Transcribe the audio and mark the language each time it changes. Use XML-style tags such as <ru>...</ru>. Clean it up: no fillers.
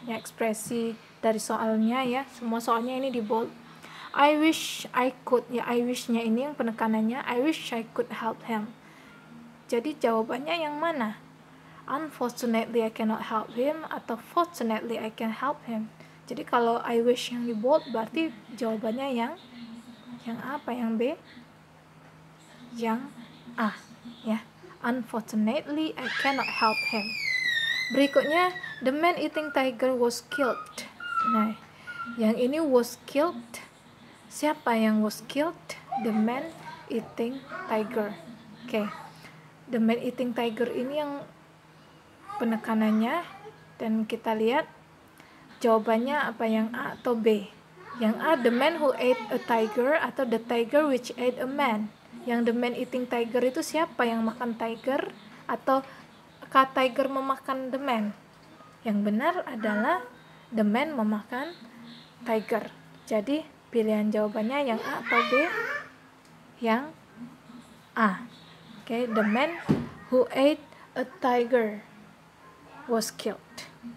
<id>Ya, ekspresi dari soalnya ya, semua soalnya ini di bold.</id> <en>I wish I could,</en> <id>ya</id> <en>I wish-nya</en> <id>ini yang penekanannya</id> <en>I wish I could help him.</en> <id>Jadi jawabannya yang mana?</id> <en>Unfortunately I cannot help him atau fortunately I can help him.</en> <id>Jadi kalau I wish yang di bold berarti jawabannya yang apa? Yang B? Yang A, ya.</id> <en>Unfortunately I cannot help him.</en> <id>Berikutnya,</id> <en>the man eating tiger was killed.</en> <id>Nah, yang ini</id> <en>was killed.</en> <id>Siapa yang</id> <en>was killed? The man eating tiger. Oke. the man-eating tiger</en> <id>ini yang penekanannya, dan kita lihat jawabannya apa, yang A atau B. Yang A,</id> <en>the man who ate a tiger, atau the tiger which ate a man.</en> <id>Yang</id> <en>the man-eating tiger</en> <id>itu siapa yang makan tiger, atau tiger memakan the man? Yang benar adalah</id> <en>the man</en> <id>memakan tiger. Jadi pilihan jawabannya yang A atau B? Yang A.</id> <en>Okay, the man who ate a tiger was killed.</en>